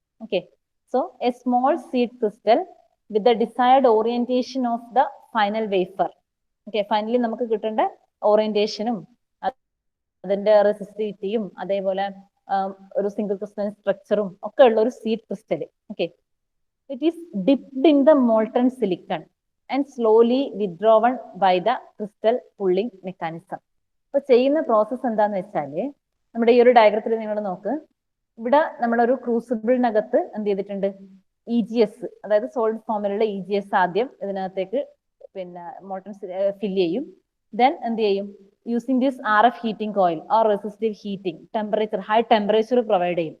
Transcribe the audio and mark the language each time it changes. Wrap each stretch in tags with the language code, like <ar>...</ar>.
<en>Okay, so a small seed crystal with the desired orientation of the final wafer.</en> <ml>Okay, finally നമുക്ക് കിട്ടേണ്ട ഓറിയന്റേഷനും അതിന്റെ റെസിസ്റ്റിവിറ്റിയും അതേപോലെ ഒരു single crystalline സ്ട്രക്ചറും ഒക്കെ ഉള്ള ഒരു seed crystal.</ml> <en>Okay, it is dipped in the molten silicon and slowly withdrawn by the crystal pulling mechanism.</en> <ml>അപ്പൊ ചെയ്യുന്ന പ്രോസസ് എന്താന്ന് വെച്ചാല്, നമ്മുടെ ഈ ഒരു ഡയഗ്രത്തിൽ നിങ്ങൾ നോക്ക്, ഇവിടെ നമ്മളൊരു ക്രൂസിബിളിനകത്ത് എന്ത് ചെയ്തിട്ടുണ്ട്, EGS, അതായത് സോളിഡ് ഫോമിലുള്ള EGS ആദ്യം ഇതിനകത്തേക്ക് പിന്നെ മോൾട്ടൺ ഫില്ല് ചെയ്യും. ദെൻ എന്ത് ചെയ്യും, using this RF heating coil or resistive heating temperature, high temperature provide ചെയ്യും.</ml>